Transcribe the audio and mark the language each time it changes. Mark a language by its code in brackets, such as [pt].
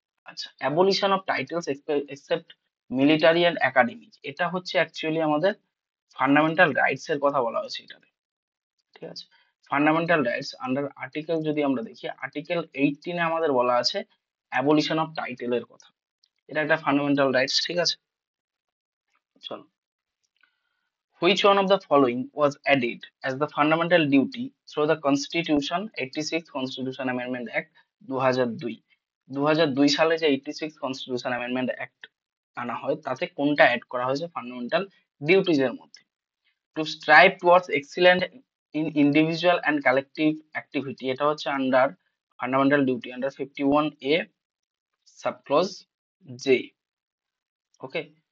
[bn] আচ্ছা, abolition of titles except military and academic, এটা হচ্ছে অ্যাকচুয়ালি আমাদের ফান্ডামেন্টাল রাইটস এর কথা বলা হয়েছে এটাতে। ঠিক আছে। ফান্ডামেন্টাল রাইটস আন্ডার আর্টিকেল যদি আমরা দেখি, আর্টিকেল 18 এ আমাদের বলা আছে অ্যাবলিশন অফ টাইটেলের কথা, এটা একটা ফান্ডামেন্টাল রাইটস। ঠিক আছে, চলো। [en] Which one of the following was added as the fundamental duty through the Constitution 86 Constitution Amendment Act 2002? [bn] 2002 সালে যে 86 Constitution Amendment Act আনা হয়, তাতে কোনটা অ্যাড করা হয়েছে ফান্ডামেন্টাল ডিউটিজ এর মধ্যে? [en] to strive towards excellent in individual and collective activity, [bn] এটা হচ্ছে [en] Under fundamental duty under 51A subclause J. Okay.